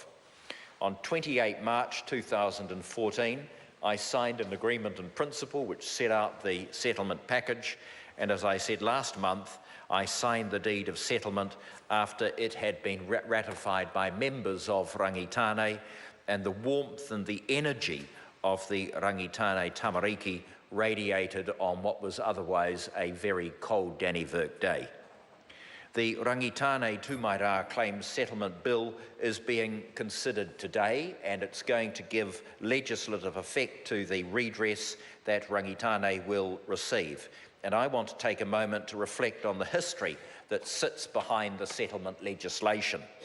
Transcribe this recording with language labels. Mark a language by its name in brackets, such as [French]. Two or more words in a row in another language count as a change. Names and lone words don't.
[English] On 28 March 2014, I signed an agreement in principle which set out the settlement package, and as I said last month, I signed the deed of settlement after it had been ratified by members of Rangitāne, and the warmth and the energy of the Rangitāne tamariki radiated on what was otherwise a very cold Dunivik day. The Rangitāne nui-ā-Rua Claims Settlement Bill is being considered today, and it's going to give legislative effect to the redress that Rangitāne will receive. And I want to take a moment to reflect on the history that sits behind the settlement legislation.